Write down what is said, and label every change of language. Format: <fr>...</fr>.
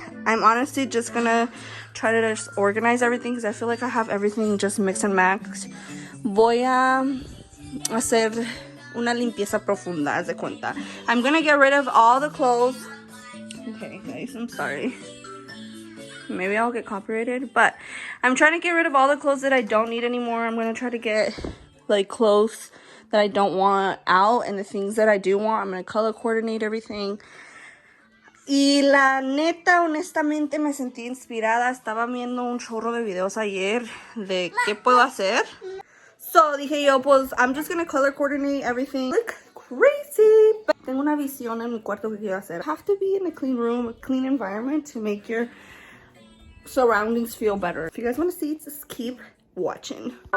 <en>I'm honestly just gonna try to just organize everything because I feel like I have everything just mix and match.</en> <es>Voy a hacer una limpieza profunda, haz de cuenta.</es> <en>I'm gonna get rid of all the clothes. Okay, guys, I'm sorry. Maybe I'll get copyrighted, but I'm trying to get rid of all the clothes that I don't need anymore. I'm gonna try to get like clothes that I don't want out, and the things that I do want, I'm gonna color coordinate everything.</en> <es>Y la neta, honestamente, me sentí inspirada. Estaba viendo un chorro de videos ayer de qué puedo hacer.</es> <en>So</en> <es>dije yo, pues,</es> <en>I'm just gonna color coordinate everything. Look crazy.</en> <es>But tengo una visión en mi cuarto que quiero hacer.</es> <en>Have to be in a clean room, a clean environment to make your surroundings feel better. If you guys want to see, just keep watching.</en>